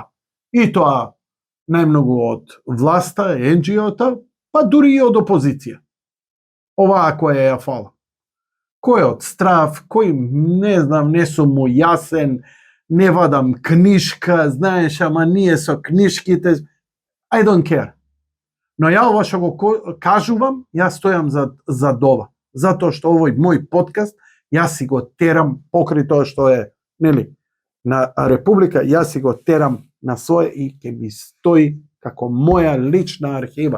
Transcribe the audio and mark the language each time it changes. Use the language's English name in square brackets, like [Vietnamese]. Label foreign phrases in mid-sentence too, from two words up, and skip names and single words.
[Macedonian] И тоа најмногу од власта, NGO-та, па дури и од опозиција. Оваа која ја фала. Кој од страв, кој не знам, не сум му јасен, не вадам книшка, знаеш, ама ние со книшките, [English] I don't care. [Macedonian] Но ја ова што го кажувам, јас стојам за ова. Затоа што овој мој подкаст, јас си го терам покрај тоа што е, нели, на Република, јас си го терам на своје и ќе ми стои како моја лична архива.